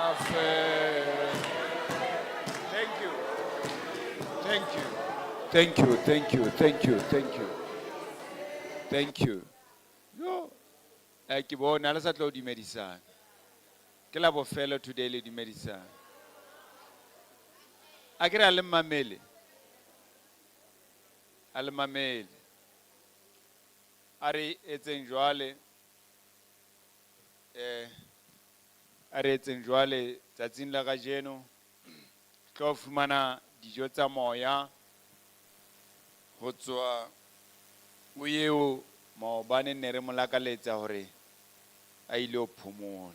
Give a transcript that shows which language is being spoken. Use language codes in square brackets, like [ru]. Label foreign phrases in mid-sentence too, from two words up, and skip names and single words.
[en] Thank you. Thank you. Thank you. Thank you. Thank you. Thank you. Thank you. Yo. [st] Ke bona le sa tlo dumedisana. Ke la bofelo today le dumedisana. A ke re a le mamele. A le mamele. A re etseng jwale a re etseng jwale tsatsing la kajeno tlo fumana dijo tsa moya ho tswa o yeo maobane ne re molakaletsa hore a ile ho phomola.